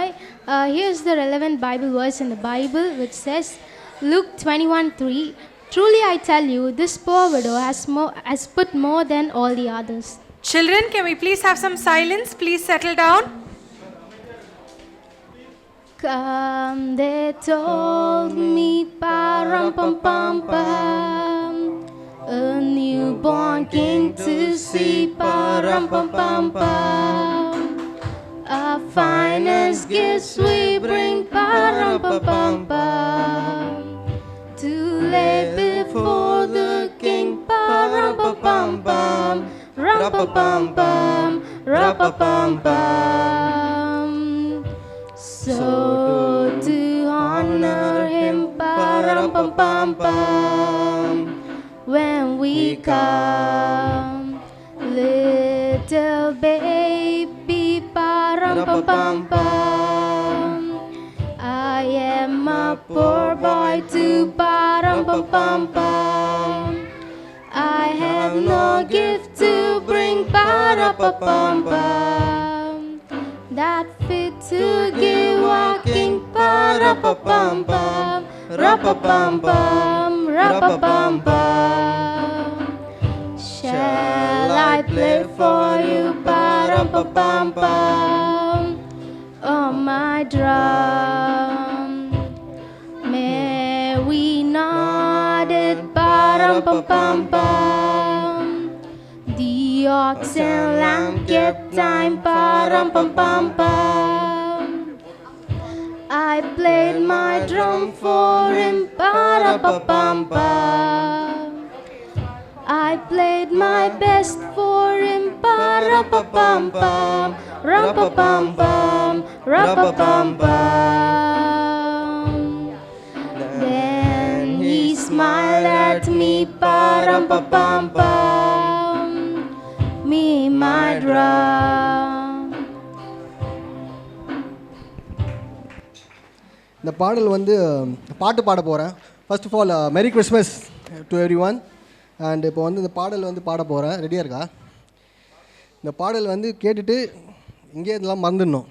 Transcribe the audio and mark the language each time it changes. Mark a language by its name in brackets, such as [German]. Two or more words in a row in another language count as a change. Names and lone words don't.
[English] Here's the relevant Bible verse in the Bible which says, Luke 21:3, truly I tell you, this poor widow has put more than all the others. Children, can we please have some silence? Please settle down. Come, they told me, pa-rum-pum-pum-pum, a newborn king to see, pa-rum-pum-pum-pum. Our finest gifts we bring, pa-rum-pum-pum-pum, to lay before the king, pa-rum-pum-pum-pum, rum-pum-pum-pum, rum-pum-pum-pum. So to honor him, pa-rum-pum-pum-pum, when we come, little baby, pa-rum-pum-pum-pum, I am a poor boy too, pa-rum-pum-pum-pum, I have no gift to bring, pa-rum-pum-pum-pum, that fit to give our king, pa-rum-pum-pum-pum, rum-pum-pum-pum, rum-pum-pum-pum. Shall I play for you, pa-rum-pum-pum-pum, on my drum? May we nod it, pa-rum-pum-pum-pum, the ox and lamb get time, pa-rum-pum-pum-pum. I played my drum for him, pa-rum-pum-pum-pum. I played my best for him, pa-rum-pum-pum-pum, rum-pum-pum-pum, rum-pum-pum-pum. Then he smiled at me, pa-rum-pum-pum-pum, me, my drum. [Tamil] இந்த பாடல் வந்து பாட்டு பாட போகிறேன். [English] first of all merry Christmas to every one. and [Tamil] இப்போ வந்து இந்த பாடல் வந்து பாட போகிறேன். ரெடியாக இருக்கா? இந்த பாடல் வந்து கேட்டுட்டு இங்கே இதெல்லாம் மறந்துடணும்.